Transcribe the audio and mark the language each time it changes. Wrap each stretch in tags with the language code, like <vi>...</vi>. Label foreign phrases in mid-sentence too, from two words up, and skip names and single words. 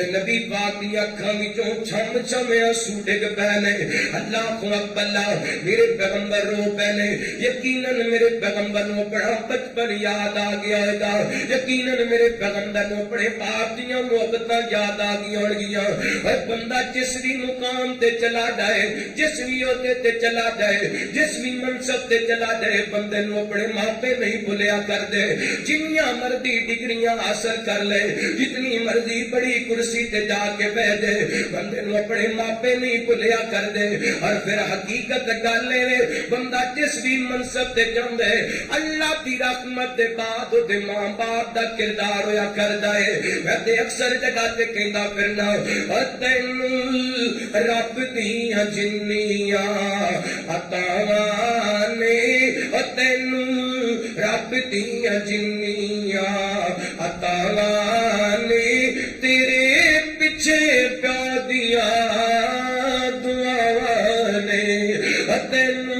<pa>نبی پاک دی اکھاں وچوں چھم چھم آنسو ڈگ پے نے اللہ اکبر میرے پیغمبر رو پے نے یقیناً میرے پیغمبر نوں بڑا بچپن یاد آ گیا ہوگا یقیناً میرے پیغمبر نوں بڑے باپ دیاں محبتاں یاد آ گئی ہونگیاں اور بندہ جس بھی مقام تے چلا جائے جس بھی عہدے تے چلا جائے جس بھی منصب تے چلا جائے بندے نوں اپنے ماپے نہیں بھولیا کر دے جنیاں مرضی ڈگریاں حاصل کر لے جتنی مرضی بڑی کرسی تے جا کے بیٹھ جائے بندے نوں اپنے ماپے نہیں بھولیا کر دے اور پھر حقیقت گل اے بندہ جس بھی منصب تے جاندے اللہ دی رحمت دے بعد دے ماں باپ دا کردار ہویا کردا ہے میں تے اکثر جگہ تے کہندا پھرنا او تینوں رب دیاں جنیاں عطاواں نے او تینوں رب دیاں جنیاں عطاواں نے تیرے پیچھے پیو دیاں دعاواں نے او</pa>